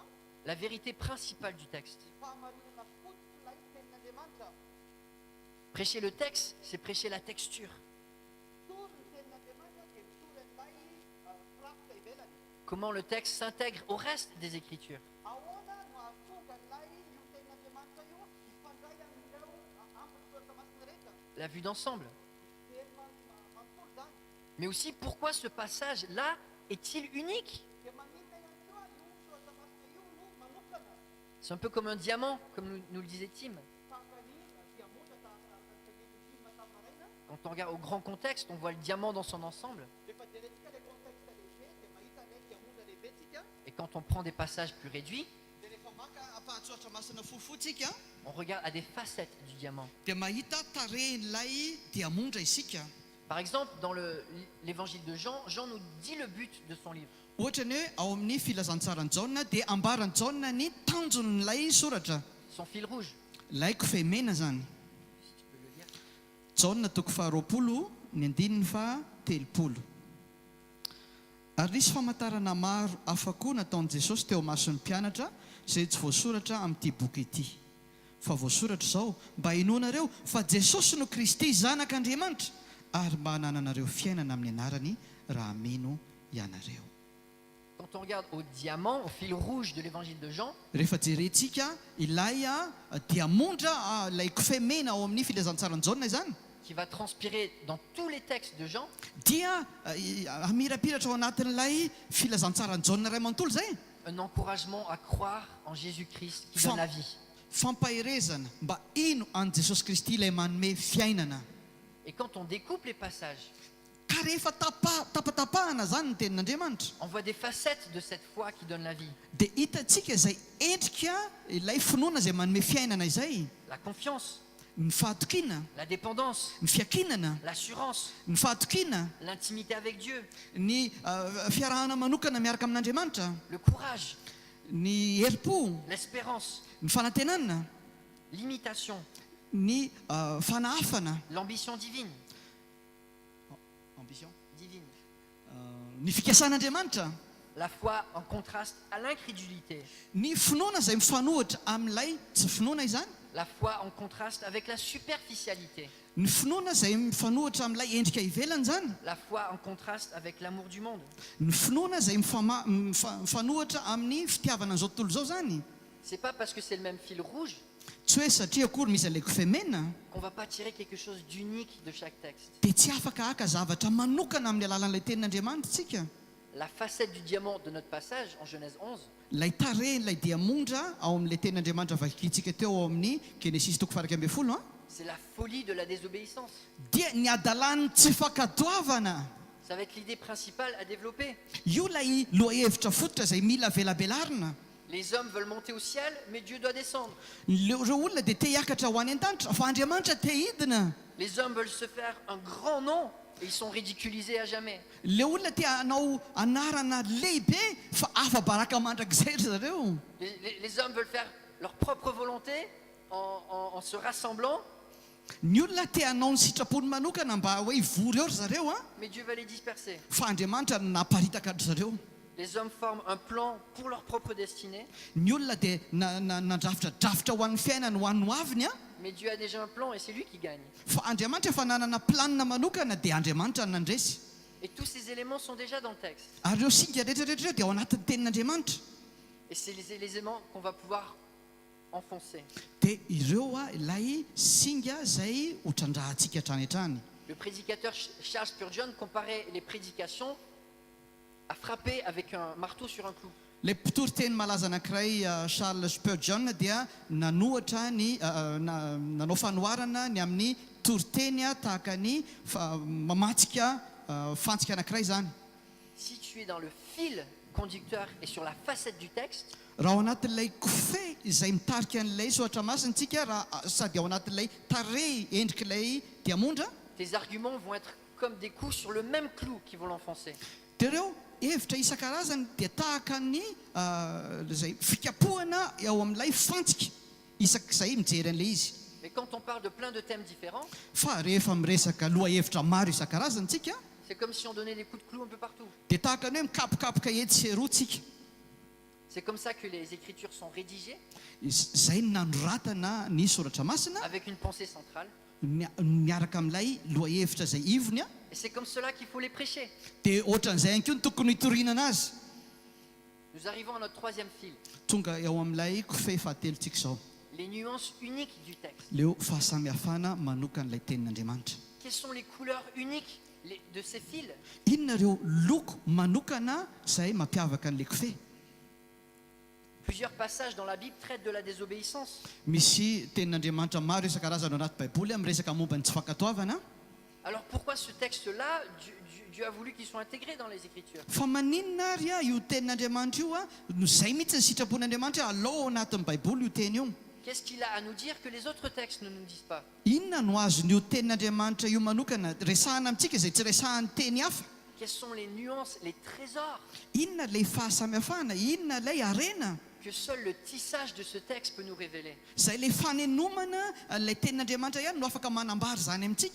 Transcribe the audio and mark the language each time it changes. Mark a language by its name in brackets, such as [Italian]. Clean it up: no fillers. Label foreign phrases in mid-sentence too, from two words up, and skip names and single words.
[French] la vérité principale du texte. [Malagasy] ny fahamarinana fotsiny ilay tenin'andriamanitra. [French] Prêcher le texte, c'est prêcher la texture. [Malagasy] Mitory ny tenin'andriamanitra dia mitory an'ilay firafitra ivelany. [French] Comment le texte s'intègre au reste des Écritures. [Malagasy] Ahoana no ahatonga an'ilay io tenin'andriamanitra io ifandray amin'ireo ampiny masina rehetra. [French] La vue d'ensemble. [Malagasy] Teny manontolo zany. [French] Mais aussi, pourquoi ce passage-là est-il unique? [Malagasy] Dia maninona ihany koa io soratra masina io no manokana. [French] C'est un peu comme un diamant, comme nous le disait Tim. [Malagasy] Tahaka ny diamondra tahaka ny tenen'Tima tamin'ny maraina. [French] Quand on regarde au grand contexte, on voit le diamant dans son ensemble. [Malagasy] Rehefa jerentsika ilay contexte lehibe dia mahita ilay diamondra lehibetsika. [French] Et quand on prend des passages plus réduits, [Malagasy] Dia rehefa maka ampahatsoratra masina fofotsika [French] on regarde à des facettes du diamant. [Malagasy] dia mahita tarehin'ilay diamondra isika. [French] Par exemple, dans l'évangile de Jean, Jean nous dit le but de son livre. [Malagasy] Ohatra ny hoe ao amin'ny filazantsaran'ny Jaona dia ambarany Jaona ny tanjon'ilay soratra. [French] Son fil rouge. [Malagasy] Ilay kofehy mena zany. [French] Si tu peux le lire. [Malagasy] Jaona toko faharoapolo ny andininy fahatelopolo. Ary nisy famantarana maro hafa koa nataon'i Jesosy teo mason'ny mpianatra izay tsy voasoratra amin'ity boky ity. Fa voasoratra izao mba hinoanareo fa Jesosy no Kristy zanak'Andriamanitra ary mba hanananareo fiainana amin'ny anarany raha mino ianareo. [French] Quand on regarde au diamant, au fil rouge de l'évangile de Jean, [Malagasy] Rehefa jerentsika ilay diamondra ilay kofehy mena ao amin'ny filazantsaran'ny Jaona zany [French] qui va transpirer dans tous les textes de Jean, [Malagasy] dia amirapiratra ao anatin'ilay filazantsaran'ny Jaona ray manontolo zay [French] un encouragement à croire en Jésus-Christ qui donne la vie. [Malagasy] fampaherezana mba ino an Jesosy Kristy ilay manome fiainana. [French] Et quand on découpe les passages, [Malagasy] Ka rehefa tapatapahana zany ny tenin'Andriamanitra [French] on voit des facettes de cette foi qui donne la vie. [Malagasy] dia hitantsika izay endrika ilay finoana izay manome fiainana izay. [French] La confiance, [Malagasy] Ny fahatokina, [French] la dépendance, [Malagasy] ny fiakinana, [French] l'assurance, [Malagasy] ny fahatokina, [French] l'intimité avec Dieu, [Malagasy] ny fiarahana manokana miaraka amin'Andriamanitra, [French] le courage, [Malagasy] ny herim-po, [French] l'espérance, [Malagasy] ny fanantenana, [French] l'imitation, [Malagasy] ny fanahafana, [French] l'ambition divine. ambition, Divine. [Malagasy] ny fikasan'Andriamanitra, [French] La foi en contraste à l'incrédulité. [Malagasy] ny finoana izay mifanohitra amin'ilay tsy finoana izany, [French] La foi en contraste avec la superficialité. [Malagasy] ny finoana izay mifanohitra amin'ilay endrika ivelany zany, [French] La foi en contraste avec l'amour du monde. [Malagasy] ny finoana izay mifanohitra amin'ny fitiavana an'izao tontolo izao zany. [French] C'est pas parce que c'est le même fil rouge [Malagasy] Tsy hoe satria akory misy ilay kofehy mena [French] qu'on va pas tirer quelque chose d'unique de chaque texte. [Malagasy] dia tsy afaka haka zavatra manokana amin'ny alalan'ilay tenin'Andriamanitra tsika. [French] La facette du diamant de notre passage en Genèse 11, [Malagasy] Ilay tarehin'ilay diamondra ao amin'ilay tenin'Andriamanitra vakiitsika teo ao amin'ny Genesis toko farak ambin'ny folo [French] c'est la folie de la désobéissance. [Malagasy] dia ny adalan'ny tsy fakadoavana. [French] Ça va être l'idée principale à développer. [Malagasy] Io ilay lohahevitra fototra izay mila velabelarina. [French] Les hommes veulent monter au ciel, mais Dieu doit descendre. [Malagasy] Ireo olona dia te hiakatra ho any an-danitra fa Andriamanitra te hidina. [French] Les hommes veulent se faire un grand nom et ils sont ridiculisés à jamais. [Malagasy] Le olona te hanao anarana lehibe fa afa-baraka mandrakizay ry zareo. [French] Les hommes veulent faire leur propre volonté en se rassemblant, [Malagasy] Ny olona te hanao ny sitrapony manokana mba hoe hivory eo ry zareo [French] mais Dieu va les disperser. [Malagasy] fa Andriamanitra naparitaka ry zareo. [French] Les hommes forment un plan pour leur propre destinée, [Malagasy] Ny olona dia nandrafitradrafitra ho an'ny fiainany ho an'ny hoaviny [French] mais Dieu a déjà un plan et c'est lui qui gagne. [Malagasy] fa Andriamanitra efa nanana planina manokana dia Andriamanitra ny nandresy. [French] Et tous ces éléments sont déjà dans le texte. [Malagasy] Ary ireo singa rehetrarehetra dia ao anatin'ny tenin'Andriamanitra. [French] Et c'est les éléments qu'on va pouvoir enfoncer. [Malagasy] Dia ireo ilay singa izay hotrandrahantsika hatrany hatrany. [French] Le prédicateur Charles Spurgeon comparait les prédications à frapper avec un marteau sur un clou. [Malagasy] Ilay mpitory teny malaza anankiray Charles Spurgeon dia nanohatra ny nanao fanoharana ny amin'ny toriteny tahaka ny mamatsika fantsika anankiray zany. [French] Si tu es dans le fil conducteur et sur la facette du texte, [Malagasy] Raha ao anatin'ilay kofehy izay mitarika an'ilay soratra masintsika raha sady ao anatin'ilay tarehy endrik'ilay diamondra [French] tes arguments vont être comme des coups sur le même clou qui vont l'enfoncer. [Malagasy] dia ireo hevitra isan-karazany dia tahaka ny zay fikapohana ao amin'ilay fantsika isak'izay mijery an'ilay izy. [French] Mais quand on parle de plein de thèmes différents, [Malagasy] Fa rehefa miresaka lohahevitra maro isan-karazany tsika [French] C'est comme si on donnait des coups de clou un peu partout. [Malagasy] dia tahaka ny hoe mikapokapoka ety sy aroatsika. [French] C'est comme ça que les Écritures sont rédigées, [Malagasy] Zay ny nanoratana ny soratra masina [French] avec une pensée centrale. [Malagasy] miaraka amin'ilay loahevitra izay ivony a. [French] Et c'est comme cela qu'il faut les prêcher. [Malagasy] Dia ohatran'izay ihany koa ny tokony hitorinana azy. [French] Nous arrivons à notre troisième fil, [Malagasy] Tonga eo amin'ilay kofehy fahatelontsika izao. [French] les nuances uniques du texte. [Malagasy] Leo fahasamihafana manoka n'ilay tenin'Andriamanitra. [French] Quelles sont les couleurs uniques de ces fils? [Malagasy] Inona ireo loko manokana izay mampiavaka an'ilay kofehy? [French] Plusieurs passages dans la Bible traitent de la désobéissance. [Malagasy] Misy tenin'Andriamanitra maro isan-karazany ao anaty baiboly amin'ny resaka momba ny tsy fankatoavana. [French] Alors pourquoi ce texte-là, Dieu a voulu qu'il soit intégré dans les Écritures? [Malagasy] Fa maninona ary a io tenin'Andriamanitra io a zay mihitsy ny sitrapon'Andriamanitra alao ao anatin'ny baiboly io teny io. [French] Qu'est-ce qu'il a à nous dire que les autres textes ne nous disent pas? [Malagasy] Inona no azon'io tenin'Andriamanitra io manokana resahana amintsika izay tsy resahan'ny teny hafa? [French] Quelles sont les nuances, les trésors [Malagasy] Inona lay fahasamihafana? Inona lay arena [French] que seul le tissage de ce texte peut nous révéler? [Malagasy] zay lay fanenomana lay tenin'Andriamanitra ihany no afaka manambary zany amintsika.